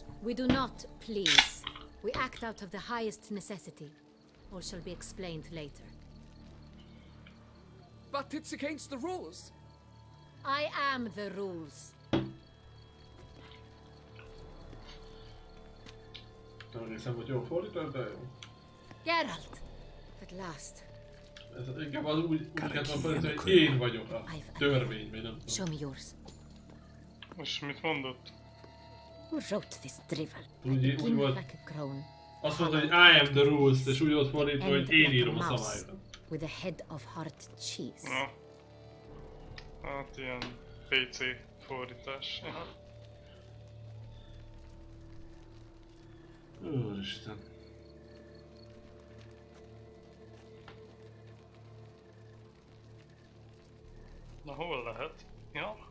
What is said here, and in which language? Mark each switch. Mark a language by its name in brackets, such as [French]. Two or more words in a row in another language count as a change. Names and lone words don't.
[English] We do not please. We act out of the highest necessity. All shall be explained later. But it's against the rules. I am the rules. [Hungarian] Nem hiszem, hogy jól fordítom, de jó. [English] Geralt! At last. [Hungarian] Ez inkább az úgy kell fordítani, hogy én vagyok a törvény, vagy nem tudom. [English] Show me yours. [Hungarian] Most mit mondott? [English] Who wrote this drivel? [Hungarian] Úgy volt. [English] Like a crone. [Hungarian] Azt mondta, hogy [English] I am the rules, [Hungarian] és úgy volt fordítva, hogy én írom a szabályokat. [English] With a head of hard cheese. [Hungarian] Na. Hát ilyen PC fordítás. Úristen. Na hol lehet? Ja.